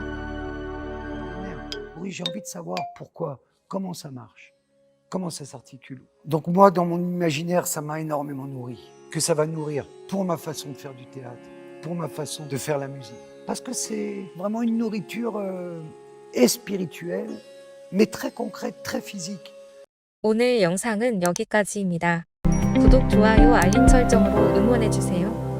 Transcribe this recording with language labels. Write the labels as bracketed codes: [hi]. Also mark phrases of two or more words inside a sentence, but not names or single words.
[fr] Oui, j'ai envie de savoir pourquoi, comment ça marche, comment ça s'articule. Donc moi, dans mon imaginaire, ça m'a énormément nourri. Que ça va nourrir pour ma façon de faire du théâtre, pour ma façon de faire la musique. Parce que c'est vraiment une nourriture et spirituelle, mais très concrète, très physique. [ko] 오늘 영상은 여기까지입니다. 구독, 좋아요, 알림 설정으로 응원해주세요.